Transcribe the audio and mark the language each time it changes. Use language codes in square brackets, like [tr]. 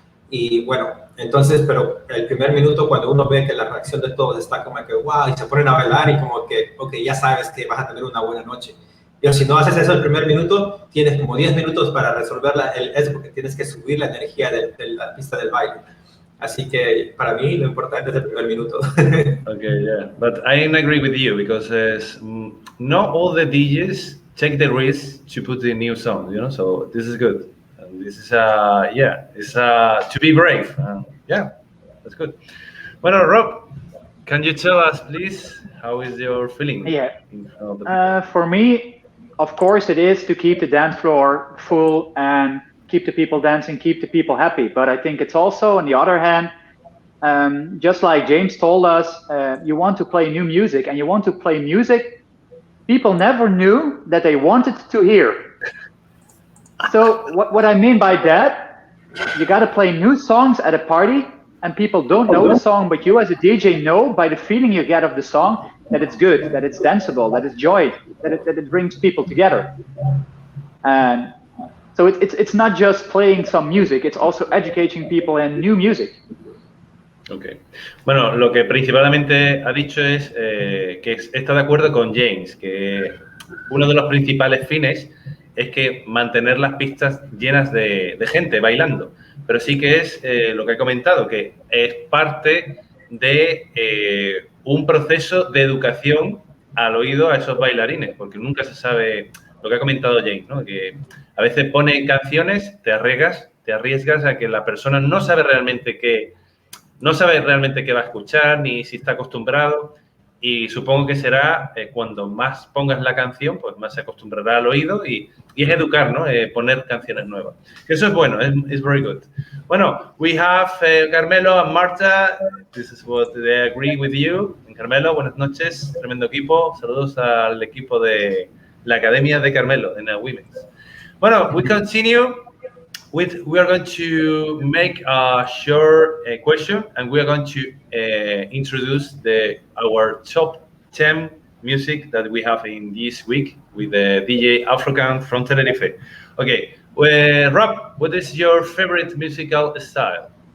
[es] Y bueno, entonces, pero el primer minuto, cuando uno ve que la reacción de todos está como que, wow, y se ponen a bailar y como que, ok, ya sabes que vas a tener una buena noche. Pero si no haces eso el primer minuto, tienes como 10 minutos para resolver eso, porque tienes que subir la energía de la pista del baile. Así que para mí lo importante es el primer minuto. [en] Okay, yeah, but I agree with you because not all the DJs take the risk to put the new song, you know. So this is good. And this is it's to be brave. Yeah, that's good. Well, Rob, can you tell us, please, how is your feeling? Yeah. For me, of course, it is to keep the dance floor full and keep the people dancing, keep the people happy. But I think it's also, on the other hand, just like James told us, you want to play new music, and you want to play music people never knew that they wanted to hear. So what I mean by that, you got to play new songs at a party, and people don't know the song, but you as a DJ know by the feeling you get of the song that it's good, that it's danceable, that it's joy, that it brings people together. And so it's not just playing some music, it's also educating people in new music. Ok. [es] Bueno, lo que principalmente ha dicho es que está de acuerdo con James, que uno de los principales fines es que mantener las pistas llenas de gente bailando. Pero sí que es lo que he comentado, que es parte de un proceso de educación al oído a esos bailarines, porque nunca se sabe lo que ha comentado James, ¿no? Que a veces pone canciones, te arriesgas a que la persona no sabe realmente qué va a escuchar ni si está acostumbrado, y supongo que será cuando más pongas la canción, pues más se acostumbrará al oído y es educar, ¿no? Poner canciones nuevas. Eso es bueno, es [en] very good. [es] Bueno, [en] we have Carmelo and Marta. This is what they agree with you. [es] Carmelo, buenas noches, tremendo equipo. Saludos al equipo de la Academia de Carmelo en la Women's. [en] Bueno, we continue. We are going to make a short question, and we are going to introduce our top 10 music that we have in this week with the DJ African from Tenerife. Okay, Rob, what is your favorite musical style?